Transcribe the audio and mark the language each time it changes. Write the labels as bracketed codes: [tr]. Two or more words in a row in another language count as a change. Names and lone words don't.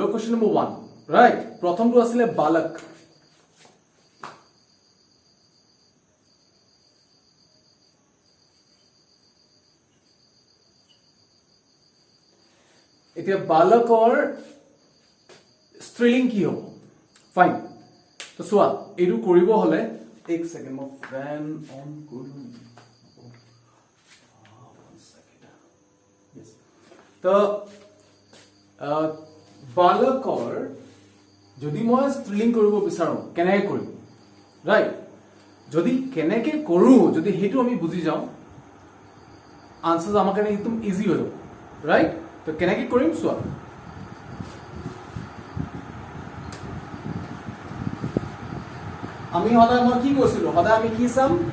[en] question number [as] 1, ৰাইট? প্ৰথমটো আছিলে বালক। এতিয়া বালকৰ ষ্ট্ৰিং কি হ'ব? ফাইন। তো চোৱা, এইটো কৰিব হলে [hi] एक सेकेंड मैं फैन ऑन करूं। [as] तो बालकर যদি মই স্ত্ৰীলিং কৰিব বিচাৰো কেনেকৈ কৰিম, ৰাইট? যদি কেনেকৈ কৰো, যদি হেতু আমি বুজি যাও, আনসাৰ আমাৰ কাৰণে একদম ইজি হৈ যাব, ৰাইট? তো কেনেকৈ কৰিম চোৱা। আমি সদায় মই কি কৈছিলো, সদায় আমি কি চাম?